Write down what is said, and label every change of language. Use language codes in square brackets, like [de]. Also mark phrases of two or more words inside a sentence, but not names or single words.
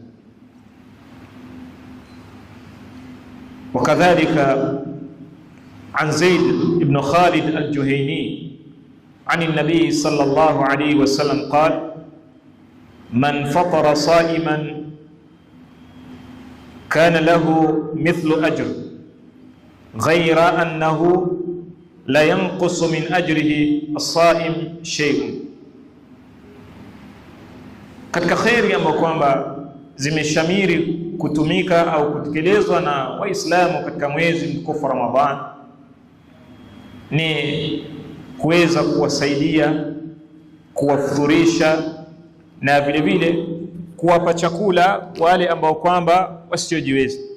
[ar] وكذلك عن زيد بن خالد الجهيني عن النبي صلى الله عليه وسلم قال: من فطر صائما كان له مثل أجر غير أنه لا ينقص من أجره الصائم شيء. [sw] katika khairi ambayo kwamba zimeshamiri kutumika au kutekelezwa na Waislamu katika mwezi mtukufu Ramadhan ni kuweza kuwasaidia, kuwafuturisha na vile vile kuwapa chakula wale ambao kwamba wasiojiweza.